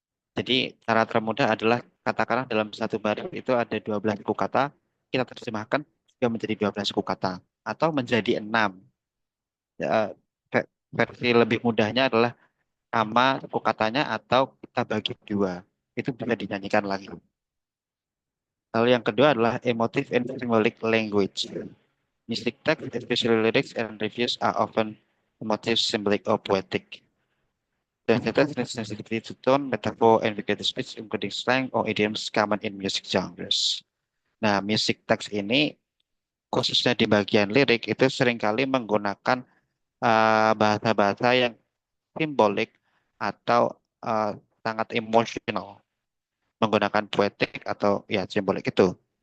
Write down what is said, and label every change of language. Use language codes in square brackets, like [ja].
[id] Jadi cara termudah adalah katakanlah dalam satu baris itu ada 12 suku kata, kita terjemahkan juga menjadi 12 suku kata atau menjadi 6. Ya, versi lebih mudahnya adalah sama suku katanya atau kita bagi dua. Itu bisa dinyanyikan lagi. Lalu yang kedua adalah [en] emotive and symbolic language. Music text, especially lyrics and reviews, are often emotive, symbolic, or poetic. The sentence needs sensitivity to tone, metaphor, and figurative speech, including slang or idioms common in music genres. [id] Nah, music text ini, khususnya di bagian lirik, itu seringkali menggunakan bahasa-bahasa yang simbolik atau sangat emosional, menggunakan poetik atau ya simbolik itu.